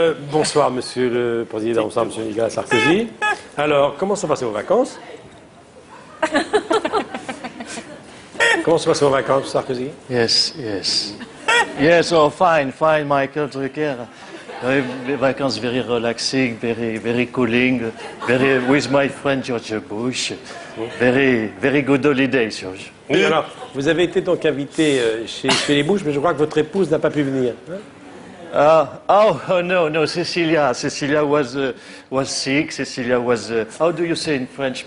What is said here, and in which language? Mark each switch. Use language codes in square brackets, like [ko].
[fr] bonsoir, monsieur le président, bonsoir, monsieur Nicolas Sarkozy. Alors, comment sont passées vos vacances? Comment sont passées vos vacances, Sarkozy? [en] Yes, yes. Yes, oh, fine, fine, Michael Drucker. [fr] Vacances [en] very relaxing, very cooling, very with my friend George Bush. Very good holiday, George. [fr] Oui, alors, vous avez été donc invité chez les Bush, mais je crois que votre épouse n'a pas pu venir. Hein? [en] Oh no, Cecilia was sick. Cecilia was how do you say in French?